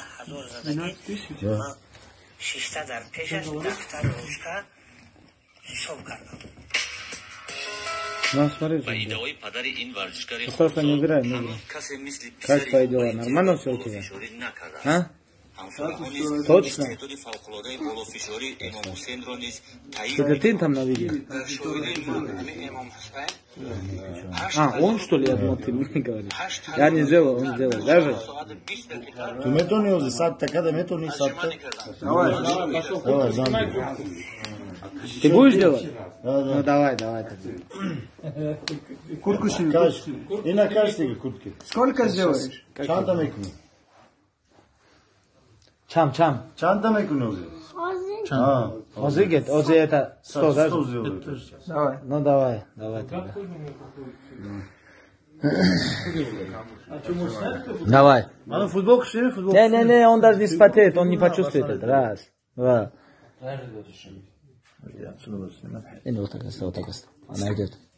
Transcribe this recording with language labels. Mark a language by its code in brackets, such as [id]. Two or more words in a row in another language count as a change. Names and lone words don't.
[tg] Ҳозир задагӣ шишта дар пешаш дафтар рушка ҳисоб кардам. Пайдавои падари ин варзишгари [ru] Остался не играй, не играй. [tg] касе мисли [ru] Как твои дела? Нормально все у тебя? А? Точно? Это ты там на видео? А, он что ли? Я думал, ты мне говоришь. Я не сделал, он сделал. Даже? [tg] Ты метони сад, така да метони сад. [ru] Давай, замби. Ты будешь делать? Да. Ну давай. Куртку сними. И на каждой куртке. Сколько сделаешь? [tg] Чанта мекуни. Чам. Чанта мекуни узи. Ози гет, ози [ru] это 100, да? 100 сделаешь. Давай. Ну давай тогда. Давай. А ну футболку сними, футболку. Не, он даже не спотеет, он не почувствует это. Раз, два. И вот так оставь. Она идет.